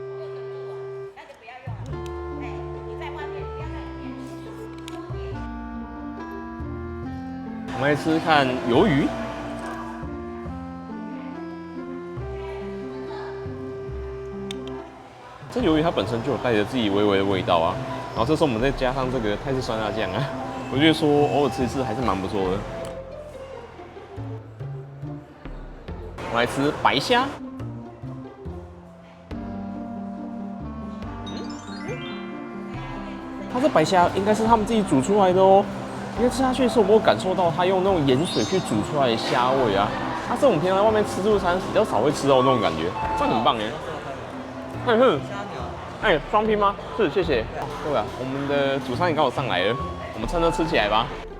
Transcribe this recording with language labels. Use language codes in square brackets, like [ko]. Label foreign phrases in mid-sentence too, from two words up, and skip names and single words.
[zh] 我們來吃吃看魷魚，這魷魚它本身就有帶着自己微微的味道啊，然後這時候我們再加上這個泰式酸辣醬啊，我覺得說偶爾吃一次還是蠻不錯的。我們來吃白蝦，它這白蝦應該是他們自己煮出來的哦。因為吃下去的時候，我們有感受到它用那種鹽水去煮出來的蝦味啊，它是我們平常在外面吃自助餐比較少會吃到的那種感覺，這樣很棒耶。雙拼嗎？是，謝謝。對啊，我們的主餐也剛好上來了，我們趁熱吃起來吧。